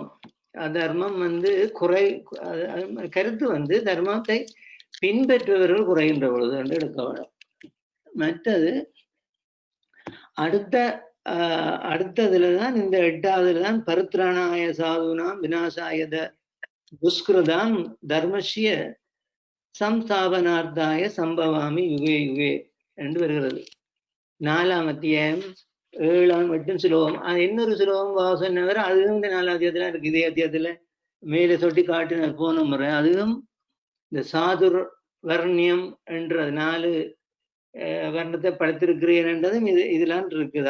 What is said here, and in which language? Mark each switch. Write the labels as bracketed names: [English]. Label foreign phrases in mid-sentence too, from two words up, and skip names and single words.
[Tamil] தர்மம் வந்து கருத்து வந்து தர்மத்தை பின்பற்றுபவர்கள் குறைகின்ற பொழுது என்று எடுக்க வேண்டும். மற்றது அடுத்ததுலதான் இந்த 8வதுலதான் [Sanskrit] परित्राणाय साधूनां विनाशायत दुष्कृतां धर्मस्य संस्थापनार्थाय सम्भवामि युगे युगे [Tamil] என்று வருகிறது. 4ஆம் அத்தியாயம் 7ஆம் 8 ஸ்லோகம். இன்னொரு ஸ்லோகம் வாசனவர், அதுவும் இந்த 4ஆம் அத்தியாயத்துல இருக்கு. இதே அத்தியாயத்துல மேலே தொட்டி காட்டின போன முறை அதுவும் இந்த [Sanskrit] चातुर् वर्ण्यम् [Tamil] என்ற 4 வர்ணத்தை படைத்திருக்கிறேன் என்றதும் இதெல்லாம் இருக்குது.